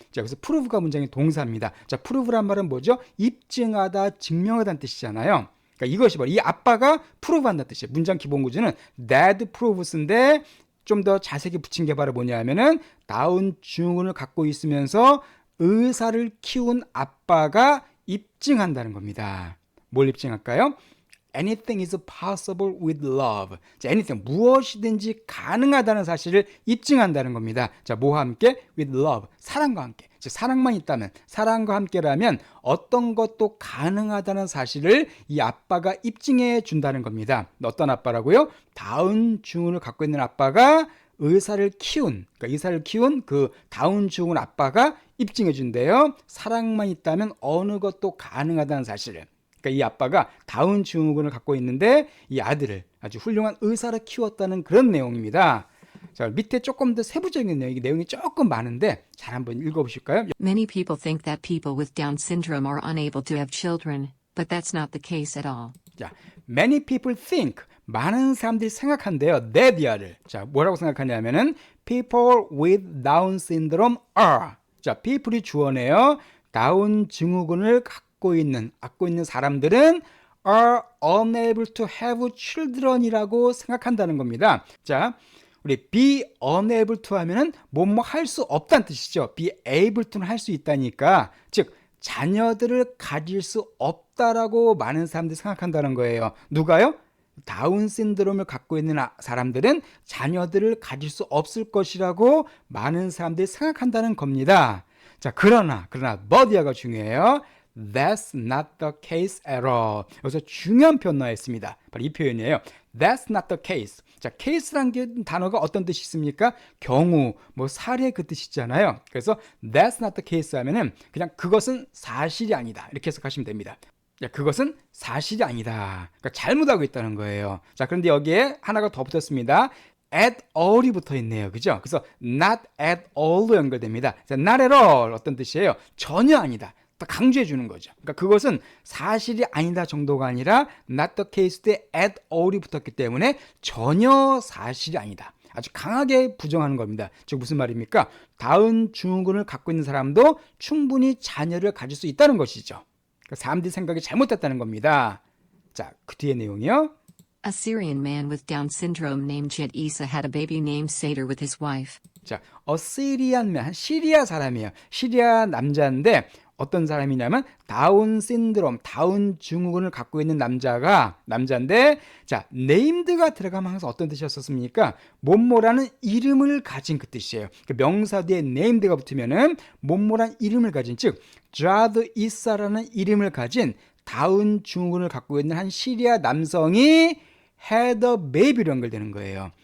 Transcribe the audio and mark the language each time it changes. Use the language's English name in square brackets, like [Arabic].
[Korean] 자, 그래서 prove가 문장의 동사입니다. 자, prove란 말은 뭐죠? 입증하다, 증명하다는 뜻이잖아요. 그러니까 이것이 바로 이 아빠가 prove 한다는 뜻이에요. 문장 기본 구조는 [English] dad proves [Korean] 인데 좀 더 자세히 붙인 게 바로 뭐냐면은 다운 증후군을 갖고 있으면서 의사를 키운 아빠가 입증한다는 겁니다. 뭘 입증할까요? [English] Anything is possible with love. [Korean] 자, anything, 무엇이든지 가능하다는 사실을 입증한다는 겁니다. 자, 뭐와 함께? [English] With love, [Korean] 사랑과 함께. 즉, 사랑만 있다면, 사랑과 함께라면 어떤 것도 가능하다는 사실을 이 아빠가 입증해 준다는 겁니다. 어떤 아빠라고요? 다운 증후군을 갖고 있는 아빠가 의사를 키운, 그러니까 의사를 키운 그 다운 증후군 아빠가 입증해 준대요. 사랑만 있다면 어느 것도 가능하다는 사실을. 그러니까 이 아빠가 다운 증후군을 갖고 있는데 이 아들을 아주 훌륭한 의사로 키웠다는 그런 내용입니다. 자, 밑에 조금 더 세부적인 내용이 조금 많은데 잘 한번 읽어보실까요? [English] Many people think that people with Down syndrome are unable to have children, but that's not the case at all. [Korean] 자, [English] many people think, [Korean] 많은 사람들이 생각한대요. that이야를. 자, 뭐라고 생각하냐면은 [English] people with Down syndrome are. [Korean] 자, people이 주어네요. 다운 증후군을 갖고 있는 사람들은 [English] are unable to have children [Korean] 이라고 생각한다는 겁니다. 자, 우리 be unable to 하면은 뭐뭐 할 수 없다는 뜻이죠. be able to는 할 수 있다니까. 즉, 자녀들을 가질 수 없다라고 많은 사람들이 생각한다는 거예요. 누가요? 다운 신드롬을 갖고 있는 사람들은 자녀들을 가질 수 없을 것이라고 많은 사람들이 생각한다는 겁니다. 자, 그러나 but이야가 중요해요. [English] That's not the case at all. [Korean] 여기서 중요한 표현 나왔습니다. 바로 이 표현이에요. [English] That's not the case. [Korean] 자, case라는 단어가 어떤 뜻이 있습니까? 경우, 뭐 사례 그 뜻이잖아요. 그래서 [English] That's not the case [Korean] 하면은 그냥 그것은 사실이 아니다, 이렇게 해석하시면 됩니다. 야, 그것은 사실이 아니다. 그러니까 잘못하고 있다는 거예요. 자, 그런데 여기에 하나가 더 붙었습니다. at all이 붙어 있네요. 그죠? 그래서 not at all로 연결됩니다. 자, not at all 어떤 뜻이에요? 전혀 아니다. 또 강조해 주는 거죠. 그러니까 그것은 사실이 아니다 정도가 아니라 [English] not the case [Korean] 때 at all이 붙었기 때문에 전혀 사실이 아니다. 아주 강하게 부정하는 겁니다. 즉 무슨 말입니까? 다운 증후군을 갖고 있는 사람도 충분히 자녀를 가질 수 있다는 것이죠. 그러니까 사람들이 생각이 잘못됐다는 겁니다. 자, 그 뒤에 내용이요. [English] A Syrian man with Down syndrome named Jed Issa had a baby named Seder with his wife. [Korean] 자, 어시리안 맨, 시리아 사람이에요. 시리아 남자인데 어떤 사람이냐면 다운 신드롬, 다운 증후군을 갖고 있는 남자인데 자, 네임드가 들어가면 항상 어떤 뜻이었습니까? 뭐뭐라는 이름을 가진 그 뜻이에요. 그 명사 뒤에 네임드가 붙으면은 뭐뭐란 이름을 가진, 즉 자드 이사라는 이름을 가진 다운 증후군을 갖고 있는 한 시리아 남성이 [English] had a baby [Korean] 로 연결되는 거예요.